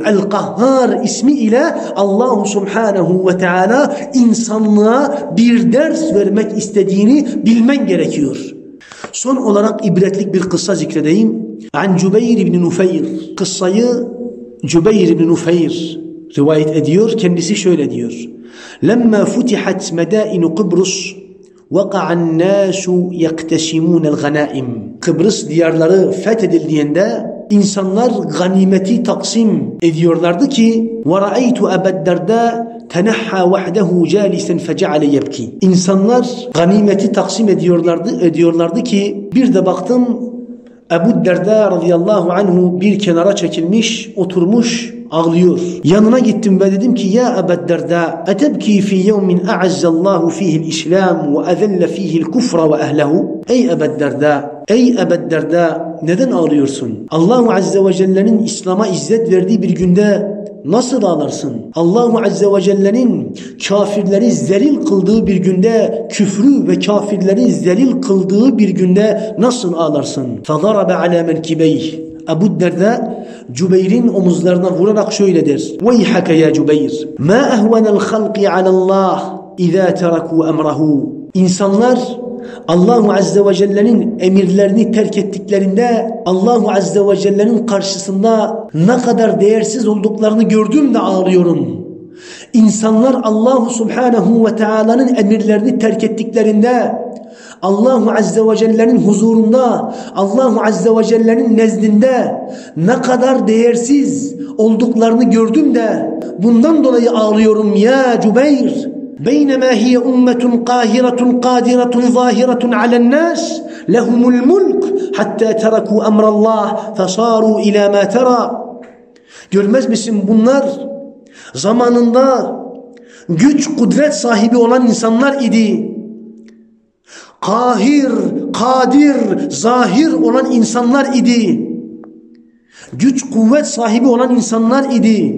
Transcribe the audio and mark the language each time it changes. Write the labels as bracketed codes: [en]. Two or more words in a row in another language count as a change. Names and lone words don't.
[tr] El-Kahhar ismi ile Allah [ar] سبحانه وتعالى [tr] insanlığa bir ders vermek istediğini bilmen gerekiyor. Son olarak ibretlik bir kıssa zikredeyim. An Cübeyr ibn Nufeyr. Kıssayı Cübeyr ibn Nufeyr rivayet ediyor. Kendisi şöyle diyor. [ar] لما فتحت مدائن قبرص وَقَعَ النَّاسُ يَقْتَسِمُونَ الْغَنَائِمِ. [tr] Kıbrıs diyarları fethedildiğinde insanlar ganimeti taksim ediyorlardı ki [ar] وَرَأَيْتُ أَبَا الدَّرْدَاءَ تَنَحَّى وَحْدَهُ جَالِسًا فَجَعَلَ يَبْكِي. [tr] İnsanlar ganimeti taksim ediyorlardı ki bir de baktım Ebu Derda [ar] رضي الله عنه [tr] bir kenara çekilmiş, oturmuş, ağlıyor. Yanına gittim ve dedim ki [ar] يا أبا الدرداء أتبكي في يوم أعز الله فيه الإسلام وأذل فيه الكفر وأهله. [tr] Ey Ebu Derda, ey Ebu Derda, neden ağlıyorsun? [ar] الله عز وجل'nin [tr] İslam'a izzet verdiği bir günde nasıl ağlarsın? [ar] الله عز وجل'nin [tr] kafirleri zelil kıldığı bir günde, küfrü ve kafirleri zelil kıldığı bir günde nasıl ağlarsın? [ar] فَضَرَبَ عَلَى مَنْكِبَيْهِ. [tr] Ebu Derda Cübeyr'in omuzlarına vurarak şöyle der. [ar] وَيْحَكَ يَا جُبَيْرِ مَا أَهْوَنَ الْخَلْقِ عَلَى اللّٰهِ اِذَا تَرَكُوا اَمْرَهُ. [tr] İnsanlar [ar] الله عز وجل'nin [tr] emirlerini terk ettiklerinde [ar] الله عز وجل'nin [tr] karşısında ne kadar değersiz olduklarını gördüm de ağlıyorum. İnsanlar [ar] الله سبحانه وتعالى'nın [tr] emirlerini terk ettiklerinde [ar] الله عز وجل'nin [tr] huzurunda, [ar] الله عز وجل'nin [tr] nezdinde ne kadar değersiz olduklarını gördüm de bundan dolayı ağlıyorum ya Cübeyr. [ar] بينما هي أمة قاهرة قادرة ظاهرة على الناس لهم الملك حتى تركوا أمر الله فصاروا إلى ما ترى. [tr] Görmez misin, bunlar zamanında güç, kudret sahibi olan insanlar idi. Kahir, kadir, zahir olan insanlar idi. Güç, kuvvet sahibi olan insanlar idi.